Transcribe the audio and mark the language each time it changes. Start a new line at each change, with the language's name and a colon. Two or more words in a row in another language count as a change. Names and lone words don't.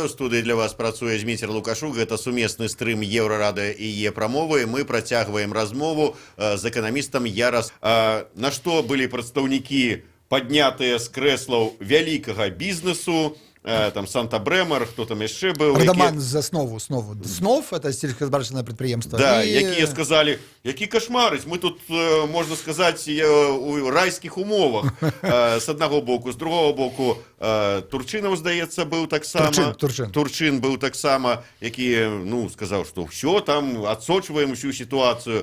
Belarusian: У студыі для вас працуе Зміцер Лукашук. Гэта сумесны стрым Еўрарадыё і Е-прамовы. Мы працягваем размову з эканамістам Ярас. На што былі прадстаўнікі паднятыя з крэслаў вялікага бізнесу, там Санта-Брэмар, хто там яшчэ быў.
Russian: Радаман з основу. СНОВ, это сельскохозяйственное предприемство.
Belarusian: Да, якія сказалі, які кашмарыць, мы тут, можна сказаць, у райскіх умовах. З аднаго боку, з другого боку, Турчынаў, здаецца, быў таксама. Турчын быў таксама, які, ну, сказаў, што ўсё, там, адсочваем усю сітуацыю.